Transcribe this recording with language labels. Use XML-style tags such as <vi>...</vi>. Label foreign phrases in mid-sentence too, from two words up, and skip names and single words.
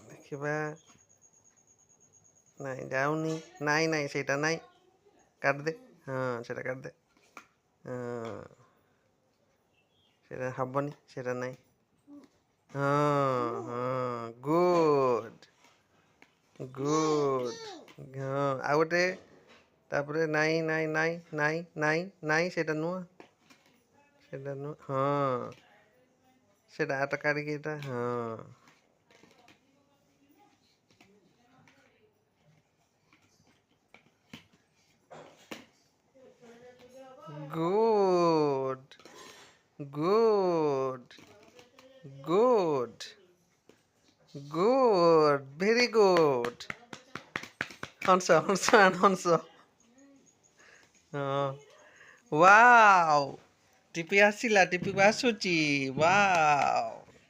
<or>ଦେଖିବା ନାଇଁ ଯାଉନି ନାଇଁ ନାଇଁ ସେଇଟା ନାଇଁ କାଟିଦେ ହଁ ସେଇଟା କାଟିଦେ ହଁ ସେଇଟା ହବନି ସେଇଟା ନାଇଁ ହଁ ହଁ</or> <en>good good</en> <or>ହଁ ଆଉ ଗୋଟେ ତାପରେ ନାଇଁ ନାଇଁ ନାଇଁ ନାଇଁ ନାଇଁ ନାଇଁ ସେଇଟା ନୁହଁ ହଁ ସେଇଟା ଆଟା କାଢ଼ିକି ଏଇଟା ହଁ</or> <en>good good good good very good</en> <or>ହଂସ ହଂସ ହଂସ ହଁ ୱାଓ ଟିପି ଆସିଲା ଟିପିକୁ ଆସୁଛି ୱାଓ</or>